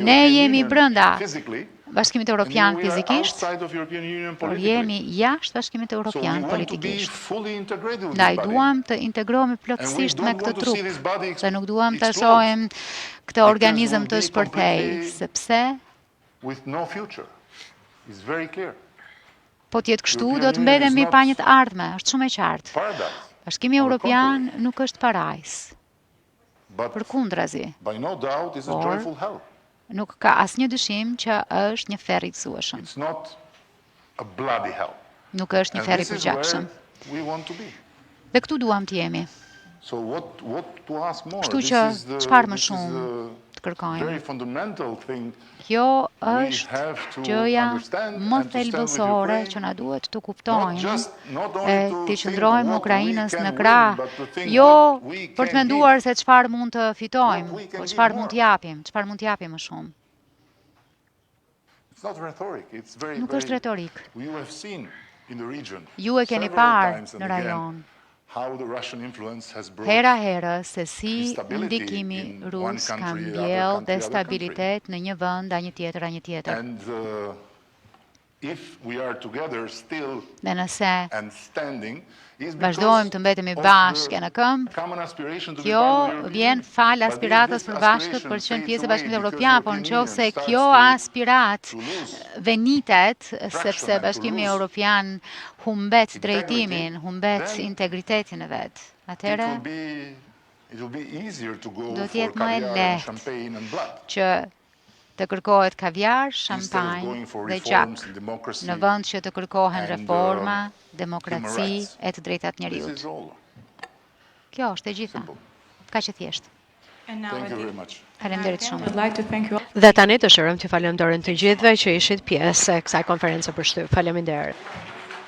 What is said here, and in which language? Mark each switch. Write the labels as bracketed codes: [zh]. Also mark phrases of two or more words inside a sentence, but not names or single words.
[sq] Ne jemi brenda Bashkimit Evropian fizikisht, por jemi jashtë Bashkimit Evropian politikisht. Ndaj duam të integrohemi plotësisht me këtë trup, dhe nuk duam të shohim këtë organizëm të shpërthej, sepse [en] with no future. It's very clear. [sq] Po t'jetë kështu, do të mbetemi mbi pa një të ardhme, është shumë e qartë. [en] Paradise. [sq] Bashkimi Evropian nuk është parajs, [en] But [sq] përkundrazi, [en] by no doubt is a Or- joyful hell. [sq] nuk ka asnjë dyshim që është një ferr i gëzueshëm. [en] It's not a bloody hell. [sq] Nuk është një [en] And [sq] ferr i [en] this is where [sq] përgjakshëm. [en] we want to be. [sq] Dhe këtu duam të jemi. [en] So what to ask more? [sq] Kështu [en] This [sq] që [en] is the- [sq] çfarë më [en] this is [sq] shumë [en] a [sq] të kërkojmë. [en] very fundamental thing. [sq] Kjo [en] We [sq] është [en] have to [sq] gjëja [en] understand [sq] më [en] and to stand with [sq] thelbësore [en] Ukraine, [sq] që na duhet të [en] Not [sq] kuptojmë [en] not [sq] e [en] only to [sq] të [en] think [sq] qëndrojmë [en] what [sq] Ukrainës [en] we [sq] në [en] can [sq] krah, [en] win, but to think [sq] jo [en] what we [sq] për të [en] can [sq] menduar [en] give. [sq] se çfarë mund të [en] What we [sq] fitojmë, [en] can [sq] por [en] give [sq] çfarë mund [en] more. [sq] të japim, çfarë mund të japim më shumë. [en] It's not rhetoric. It's very, [sq] Nuk [en] very, [sq] është retorik. [en] You have seen in the region [sq] Ju e keni [en] several [sq] parë [en] times and [sq] në [en] again [sq] rajon, [en] how the Russian influence has brought [sq] hera herë se si [en] instability [sq] ndikimi [en] in one [sq] rus ka [en] country, other [sq] mbjell [en] country, other [sq] destabilitet në një vend, a një tjetër, a një tjetër. [en] And if we are together still [sq] Dhe nëse [en] and standing, is [sq] vazhdojmë të mbetemi bashkë në këmbë, kjo vjen fal aspiratës për bashkët për të qenë pjesë e Bashkimit Evropian, por nëse kjo aspirat venitet sepse Bashkimi Evropian humbet drejtimin, humbet integritetin e vet. Atëherë do të jetë më e lehtë që të kërkohet kaviar, shampanjë dhe gjak, në vend që të kërkohen reforma, demokraci e të drejtat njerëzit. Kjo është e gjitha. Ka që thjesht. [en] And now Thank you at very the- much. [sq] Faleminderit [en] I [sq] shumë. [en] would like to thank you all. [sq] Dhe tani dëshirojmë t'ju falenderojmë të gjithëve që ishit pjesë e kësaj konference për shtyp. Faleminderit.